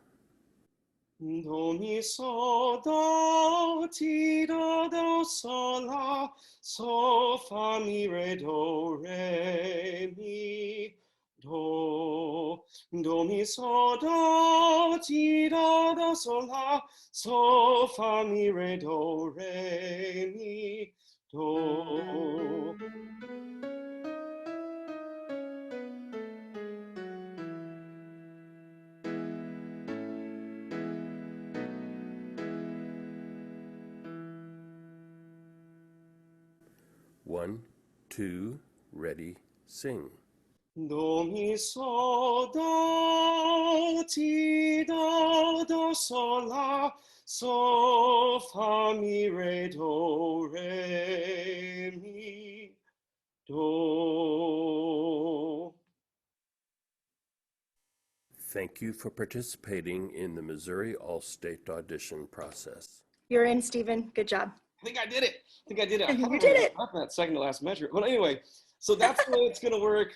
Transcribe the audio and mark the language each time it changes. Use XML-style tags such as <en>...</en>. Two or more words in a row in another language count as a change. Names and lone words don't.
<en>Do, mi, so, do, ti, do, sol, la, so, fa, mi, re, do, re, mi, do. Do, mi, so, do, ti, do, sol, la, so, fa, mi, re, do, re, mi, do. One, two, ready, sing. Do, mi, so, do, ti, do, sol, la, so, fa, mi, re, do, re, mi, do. Thank you for participating in the Missouri All-State audition process. You're in, Stephen. Good job. I think I did it. I You probably did it. got that second to last measure. But anyway, so that's the way it's going to work.</en>